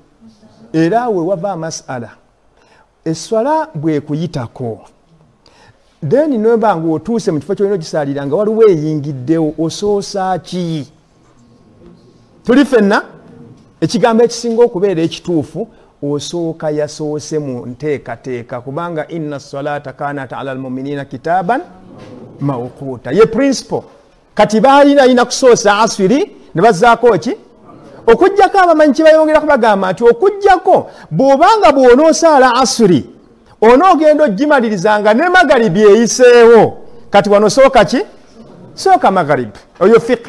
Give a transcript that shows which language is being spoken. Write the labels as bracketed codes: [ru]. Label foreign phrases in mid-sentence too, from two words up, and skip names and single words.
[lg] Era we wava masala esswala bwe kuyitako then noba ng'otuuse mu kifo ky'olina ogisaalira nga waliwo eyingiddewo osoosa ki? Tuli fenna ekigambo ekisinga okubeera ekituufu osooka yasoose mu nteekateeka kubanga [ar] إن الصلاة كانت على المؤمنين كتابا موقوتا [lg] ye principle. Kati baalina kusoosa asiri ne bazzaako ki? Okujjako abamanyi kye bayongera kubagamba nti okujjako bw'obanga bw'onoosaala asiri onoogenda ogimalirizanga ne magaribi eyiseewo. Kati wano sooka ki? Sooka magaribi. Oyo fiqh.